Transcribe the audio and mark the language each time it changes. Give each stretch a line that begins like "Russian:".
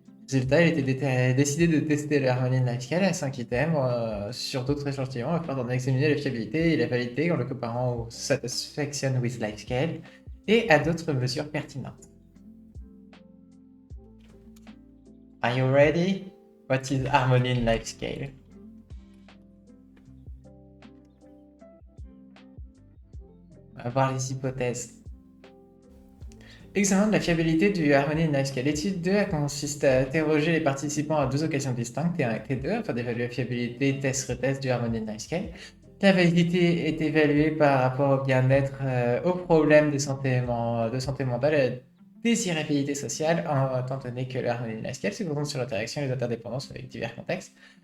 French: Résultat, il était décidé de tester le Harmonic Lifescale à 5 items sur d'autres échantillons afin d'en examiner la fiabilité et la validité en le comparant au Satisfaction with Lifescale et à d'autres mesures pertinentes.
English: Are you ready? What is Harmonic Lifescale?
French: On va voir les hypothèses. Examen de la fiabilité du Harmony Lifescale. L'étude 2 a consisté à interroger les participants à deux occasions distinctes, T1 et T2, afin d'évaluer la fiabilité test-retest du Harmony Lifescale. La validité est évaluée par rapport au bien-être, aux problèmes de santé mentale et à la désirabilité sociale, étant donné que le Harmony Lifescale se concentre sur l'interaction et les interdépendances avec divers contextes.